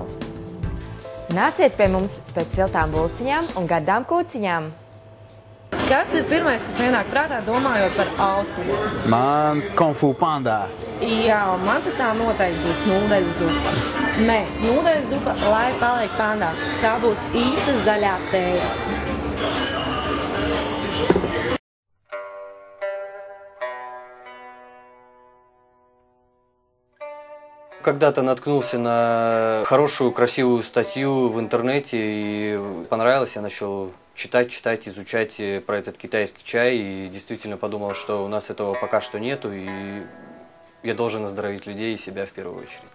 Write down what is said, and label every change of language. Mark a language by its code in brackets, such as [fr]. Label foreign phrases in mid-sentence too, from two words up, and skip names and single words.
[lv] Nāciet pie mums pēc siltām bulciņām un gardām kūciņām! Kas ir pirmais, kas ienāk prātā, domājot par austrumu? Man Kung Fu Panda. Jā, un man tā noteikti būs nūdeļu zupa. Nē, nūdeļu zupa, lai paliek pandā. Tā būs īsta zaļā tēja. [ru] Когда-то наткнулся на хорошую, красивую статью в интернете и понравилось, я начал читать, изучать про этот китайский чай и действительно подумал, что у нас этого пока что нету и я должен оздоровить людей и себя в первую очередь.